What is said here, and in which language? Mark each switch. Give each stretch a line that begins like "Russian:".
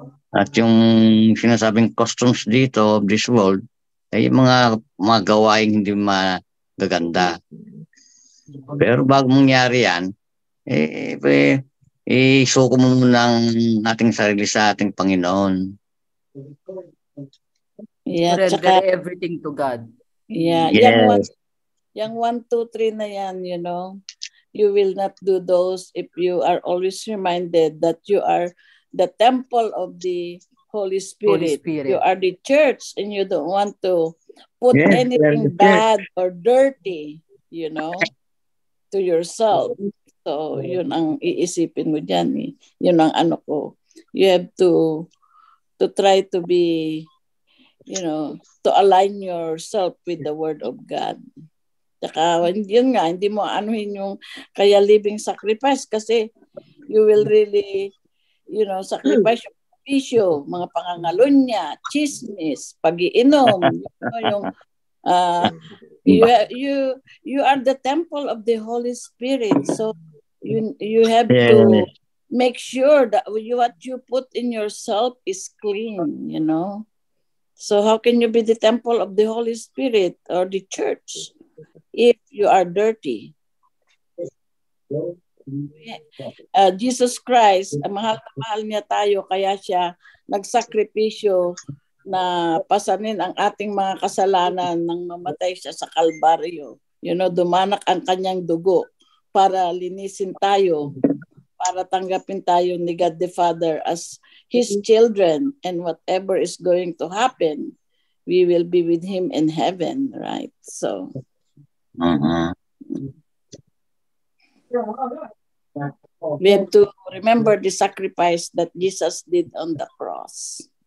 Filipino: At yung sinasabing customs dito
English: of this world,
Filipino: ay mga gawaing hindi magaganda. Pero bago mangyari yan, isuko mo muna ang ating sarili sa ating Panginoon.
English: Yeah, surrender everything to God. Yeah, yes.
Filipino: Yung 1, 2, 3 na yan,
English: you will not do those if you are always reminded that you are the temple of the Holy Spirit. You are the church and you don't want to put anything bad or dirty, to yourself.
Filipino: So, yun ang iisipin mo dyan. Yun ang ano ko.
English: You have to try to be, to align yourself with the Word of God.
Filipino: Saka, yun nga, hindi mo anuhin yung kaya living sacrifice kasi
English: you will really, sacrifice
Filipino: yung bisyo, mga pangangalunya, chismis, pag-iinom,
English: you are the temple of the Holy Spirit. So, you have to make sure that what you put in yourself is clean, So how can you be the temple of the Holy Spirit or the church if you are dirty?
Filipino: Jesus Christ, mahal na mahal niya tayo, kaya siya nagsakripisyo na pasanin ang ating mga kasalanan nang mamatay siya sa Kalbaryo. Dumanak ang kanyang dugo para linisin tayo, para tanggapin tayo ni
English: God the Father as His children, and whatever is going to happen, we will be with Him in heaven, right? So, we have to remember the sacrifice that Jesus did on the cross.